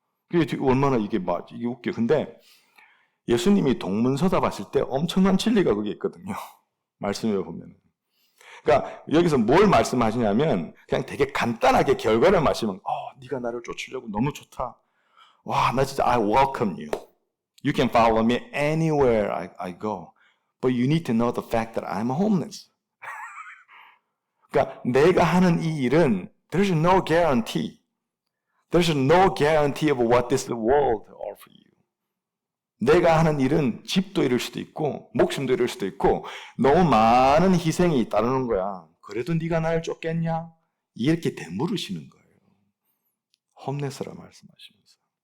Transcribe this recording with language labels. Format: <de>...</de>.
<ko>그게 얼마나 이게 웃겨. 근데 예수님이 동문서답 하실 때 엄청난 진리가 거기 있거든요. 말씀에 보면. 그러니까 여기서 뭘 말씀하시냐면 그냥 되게 간단하게 결과를 말씀하면 네가 나를 쫓으려고 너무 좋다. 와, 나 진짜</ko> <en>I welcome you. You can follow me anywhere I go. But you need to know the fact that I'm homeless.</en> <ko>그러니까 내가 하는 이 일은</ko> <en>there's no guarantee. There's no guarantee of what this world offers you.</en> <ko>내가 하는 일은 집도 잃을 수도 있고 목숨도 잃을 수도 있고 너무 많은 희생이 따르는 거야. 그래도 네가 나를 쫓겠냐? 이렇게 되물으시는 거예요. 홈레스라 말씀하시면서.</ko>